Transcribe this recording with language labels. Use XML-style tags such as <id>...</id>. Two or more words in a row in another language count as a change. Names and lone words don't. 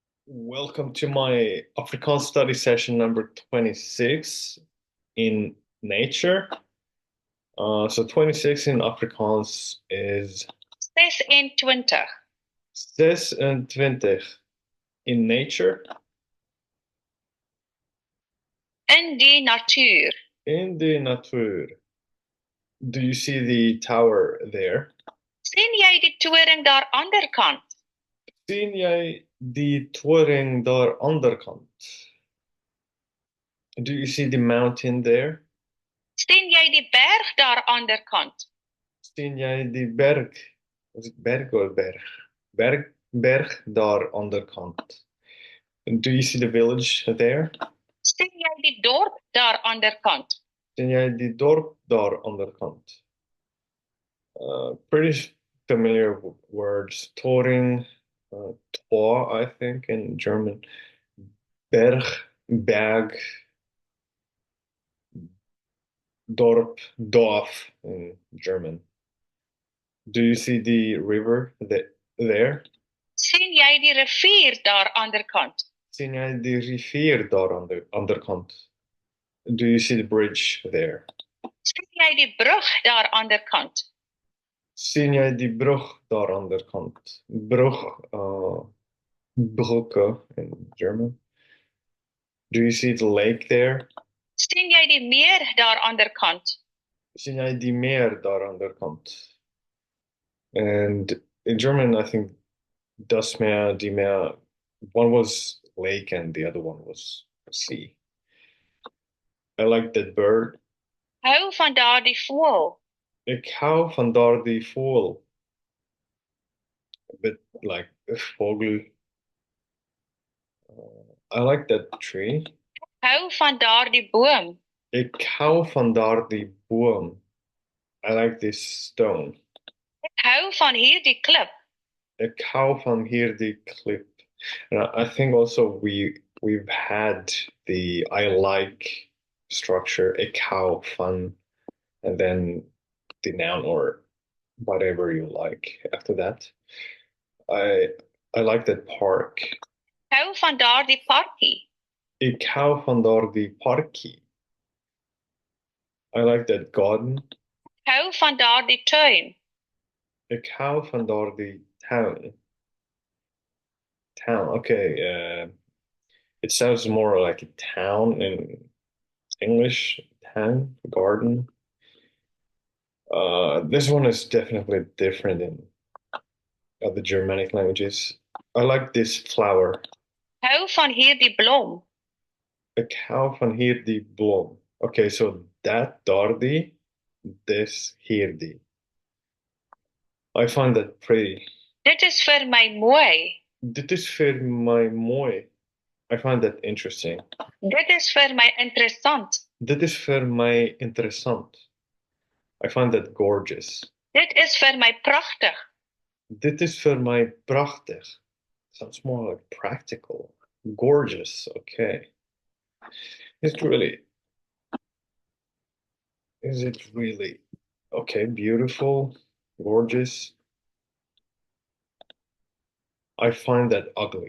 <en>Welcome to my Afrikaans study session number 26 in nature. So 26 in Afrikaans is 26. 26 in nature.</en> <af>In die natuur.</af> <en>In the natuur. Do you see the tower there?</en> <af>Sien jy die toring daar aanderkant? Sien jij die toring daar onderkant?</af> <en>Do you see the mountain there?</en> <af>Sien jy die berg daar aanderkant? Sien jij die berg? Was het berg of berg? Berg daar onderkant.</af> <en>Do you see the village there?</en> <af>Sien jy die dorp daar aanderkant? Sien jij die dorp daar onderkant?</af> <en>Pretty familiar words. Toring, Tor, I think, in German.</en> <af>Berg, berg, dorp,</af> <en>Dorf in German. Do you see the river there?</en> <af>Sien jy die rivier daar aanderkant? Sien jij die rivier daar aan de onderkant?</af> <en>Do you see the bridge there?</en> <af>Sien jy die brug daar aanderkant? Sien jij die brug daar aan de kant? Brug,</af> <en>brugge in German. Do you see the lake there?</en> <af>Sien jy die meer daar aanderkant? Sien jij die meer daar aan de kant?</af> <en>And in German, I think</en> <de>das Meer, die Meer,</de> <en>one was lake and the other one was sea. I like that bird.</en> <af>Hou van daardie voël. Ik hou van daardie voël.</af> <en>A bit like a vogel. I like that tree.</en> <af>Hou van daardie boom. Ik hou van daardie boom.</af> <en>I like this stone.</en> <af>Ek hou van hierdie klip. Ik hou van hierdie klip.</af> <en>And I think also we've had the I like structure.</en> <af>Ik hou van,</af> <en>and then the noun or whatever you like after that. I like that park.</en> <af>Hou van daardie parkie. Ik hou van daardie parkie.</af> <en>I like that garden.</en> <af>Hou van daardie tuin. Ik hou van daardie town.</af> <en>Town, okay. It sounds more like a town in English. Town, garden. This one is definitely different in other Germanic languages. I like this flower.</en> <af>Hou van hierdie blom. Ik hou van hierdie blom.</af> <en>Okay, so that daardie, this hierdie. I find that pretty.</en> <af>Dit is vir my mooi. Dit is vir my mooi.</af> <en>I find that interesting.</en> <af>Dit is vir my interessant. Dit is vir my interessant.</af> <en>I find that gorgeous.</en> <af>Dit is vir my pragtig. Dit is vir my prachtig.</af> <en>Sounds more like practical. Gorgeous, okay. Is it really, okay, beautiful, gorgeous? I find that ugly.</en>